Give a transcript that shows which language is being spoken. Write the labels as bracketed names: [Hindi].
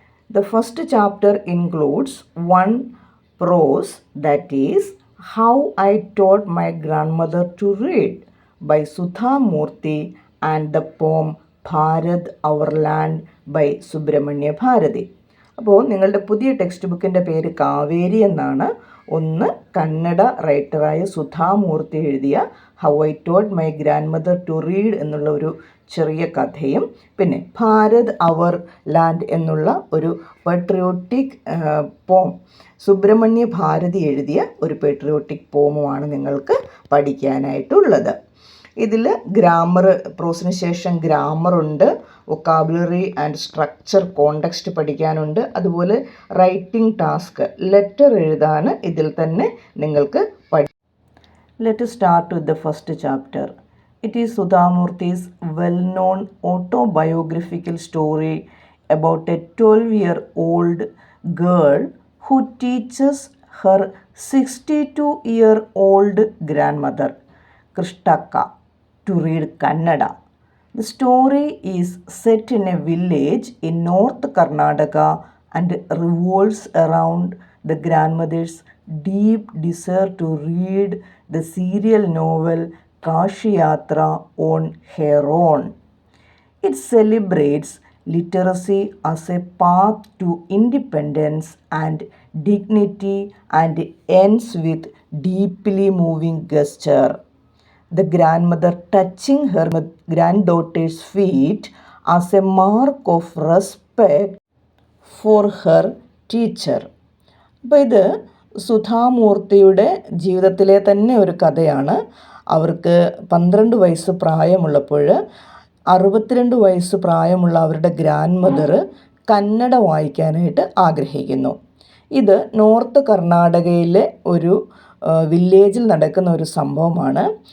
[English] The first chapter includes one prose, that is How I Taught My Grandmother to Read by Sudha Murthy, and the poem Bharat Our Land by Subramanya Bharati. [Malayalam] അപ്പോൾ നിങ്ങളുടെ പുതിയ text ബുക്കിൻ്റെ പേര് കാവേരി എന്നാണ്. ഒന്ന് കന്നഡ റൈറ്ററായ സുധാമൂർത്തി എഴുതിയ how I taught my grand mother to read എന്നുള്ള ഒരു ചെറിയ കഥയും, പിന്നെ ഭാരത് അവർ ലാൻഡ് എന്നുള്ള ഒരു പെട്രിയോട്ടിക് പോം, സുബ്രഹ്മണ്യ ഭാരതി എഴുതിയ ഒരു പെട്രിയോട്ടിക് പോമുമാണ് നിങ്ങൾക്ക് പഠിക്കാനായിട്ടുള്ളത്. ഇതിൽ ഗ്രാമർ, പ്രോസിന് ശേഷം ഗ്രാമറുണ്ട്, വൊക്കാബുലറി ആൻഡ് സ്ട്രക്ചർ, കോണ്ടെക്സ്റ്റ് പഠിക്കാനുണ്ട്, അതുപോലെ റൈറ്റിംഗ് ടാസ്ക്, ലെറ്റർ എഴുതാൻ ഇതിൽ തന്നെ നിങ്ങൾക്ക് [English] Let start with the first chapter. It is സുധാമൂർത്തിസ് well known autobiographical story about a 12-year-old girl who teaches her 62-year-old grandmother, Krishtaka, to read Kannada. The story is set in a village in North Karnataka and revolves around the grandmother's deep desire to read the serial novel Kashi Yatra on her own. It celebrates literacy as a path to independence and dignity and ends with deeply moving gesture. The grandmother touching her granddaughter's feet as a mark of respect for her teacher. [Malayalam] അപ്പോൾ ഇത് സുധാമൂർത്തിയുടെ ജീവിതത്തിലെ തന്നെ ഒരു കഥയാണ്. അവർക്ക് 12 വയസ്സ് പ്രായമുള്ളപ്പോൾ 62 വയസ്സ് പ്രായമുള്ള അവരുടെ ഗ്രാൻഡ് മദർ കന്നഡ വായിക്കാനായിട്ട് ആഗ്രഹിക്കുന്നു. ഇത് നോർത്ത് കർണാടകയിലെ ഒരു വില്ലേജിൽ നടക്കുന്ന ഒരു സംഭവമാണ്.